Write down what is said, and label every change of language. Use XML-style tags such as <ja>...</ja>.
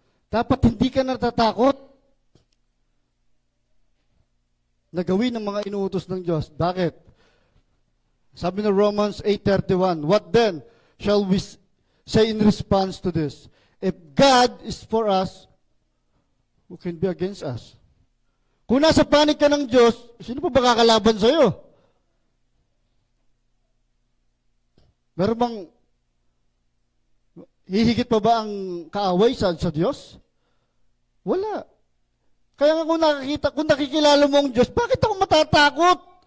<tl>Dapat hindi ka natatakot na gawin ng mga inuutos ng Diyos. Bakit? Sabi ng</tl> <en>Romans 8:31, what then shall we say in response to this? If God is for us, who can be against us?</en> <tl>Kung nasa panig ka ng Diyos, sino pa ba kakalaban sa'yo? Meron bang hihigit pa ba ang kaaway sa Diyos? Wala. Kaya nga kung nakikilala mo ang Diyos, bakit ako matatakot?</tl>